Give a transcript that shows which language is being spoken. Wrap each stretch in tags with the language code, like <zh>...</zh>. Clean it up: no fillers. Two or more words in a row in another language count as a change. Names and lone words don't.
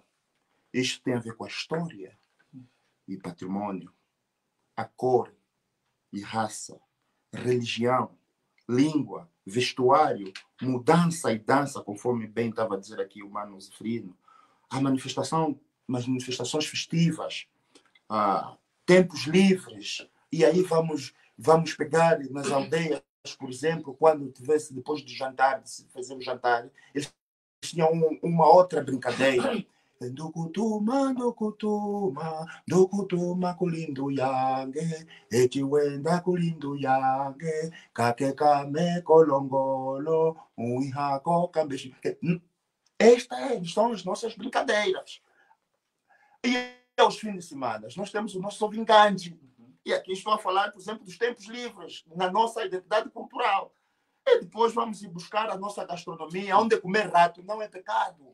<pt>Isto tem a ver com a história e patrimônio, a cor e raça, religião, língua, vestuário, mudança e dança, conforme bem estava a dizer aqui o Mano Zefrino, a manifestações festivas, tempos livres. E aí vamos pegar nas aldeias, por exemplo, quando tivesse, depois do jantar, de fazer o jantar, eles tinham uma outra brincadeira.</pt> <kmb>Ndukutuma, kulindu yange, etiwenda kulindu yange, kakekame kolongolo, uihako kambeshi.</kmb> <pt>Estas são as nossas brincadeiras. E aos fins de semana, nós temos o nosso vingante. E aqui estou a falar, por exemplo, dos tempos livres, na nossa identidade cultural. E depois vamos ir buscar a nossa gastronomia, onde comer rato não é pecado.</pt>